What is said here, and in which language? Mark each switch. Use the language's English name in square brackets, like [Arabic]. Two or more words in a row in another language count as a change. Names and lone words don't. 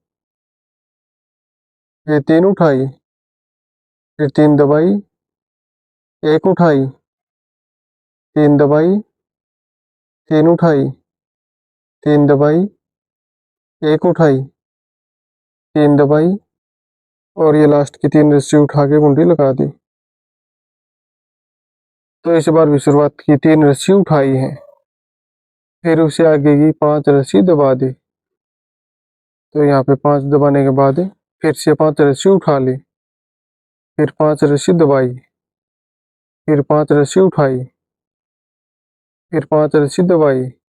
[Hindi] फिर 3 उठाई, फिर 3 दबाई, 1 उठाई, 3 दबाई, 3 उठाई, 3 दबाई, 1 उठाई, 3 दबाई और ये लास्ट की 3 रस्सी उठा के कुंडी लगा दी। तो इस बार भी शुरुआत की 3 रस्सी उठाई है, फिर उसे आगे की 5 रस्सी दबा दी। तो यहाँ पे 5 दबाने के बाद फिर से 5 रस्सी उठा ली, फिर 5 रस्सी दबाई, फिर 5 रस्सी उठाई, फिर 5 रस्सी दबाई,